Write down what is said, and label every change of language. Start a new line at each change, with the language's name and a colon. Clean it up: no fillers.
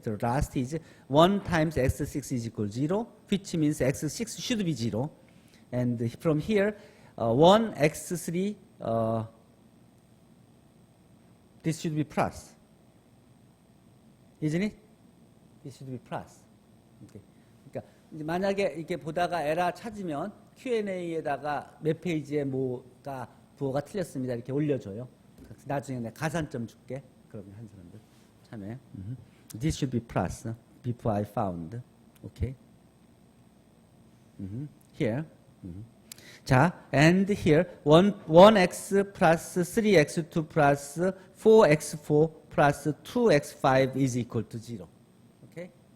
English: The last is 1 times x6 is equal to 0, which means x6 should be 0. And from here, 1 x3, this should be plus. Isn't it? This should be plus. Okay.
Korean: 그러니까 만약에 이렇게 보다가 에러 찾으면 Q&A에다가 몇 페이지에 뭐가 부호가 틀렸습니다. 이렇게 올려줘요. 나중에 내가 가산점 줄게. 그러면 한 사람들 참여해.
English: This should be plus before I found. Okay. Here. 자, and here 1x plus 3x2 plus 4x4 plus 2x5 is equal to 0. Okay.